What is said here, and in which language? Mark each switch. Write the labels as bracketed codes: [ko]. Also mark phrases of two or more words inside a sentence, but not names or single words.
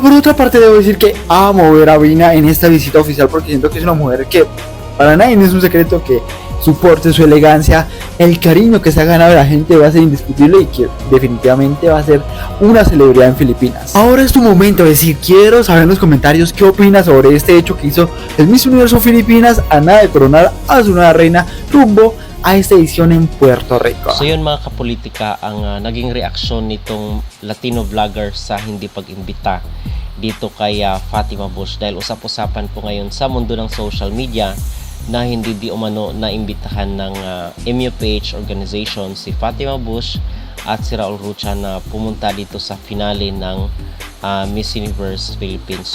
[es] Por otra parte, debo decir que amo ver a Vina en esta visita oficial, porque siento que es una mujer que para nadie no es un secreto que su porte, su elegancia, el cariño que se ha ganado de la gente va a ser indiscutible y que definitivamente va a ser una celebridad en Filipinas. Ahora es tu momento de decir, quiero saber en los comentarios qué opinas sobre este hecho que hizo el Miss Universo Filipinas a nada de coronar a su nueva reina rumbo a esta edición en Puerto Rico. [tl] So yun mga kapolitika, ang naging reaksyon nitong Latino vlogger sa hindi pag-imbita dito kay Fátima Bosch, dahil usap-usapan po ngayon sa mundo ng [en] social media [tl] na hindi di umano na imbitahan ng MUPH organization si Fátima Bosch at si Raul Rocha na pumunta dito sa finale ng Miss Universe Philippines.